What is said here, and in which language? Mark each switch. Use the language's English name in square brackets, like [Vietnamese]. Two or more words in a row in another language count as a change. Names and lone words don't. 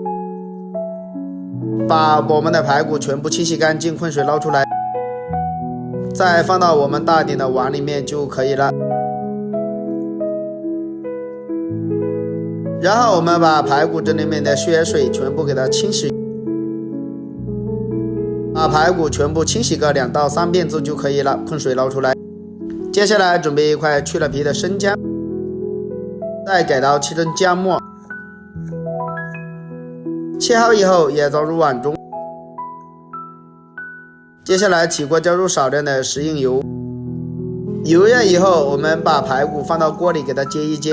[Chinese] 把我們的排骨全部清洗乾淨，混水撈出來，再放到我們大點的碗裡面就可以了。然後我們把排骨這裡面的血水全部給它清洗，把排骨全部清洗個2 到3遍之後就可以了，混水撈出來。接下來準備一塊去了皮的生薑，再給它切成薑末，切好以後也裝入碗中。接下來起鍋加入少量的食用油，油熱以後，我們把排骨放到鍋裡給它煎一煎。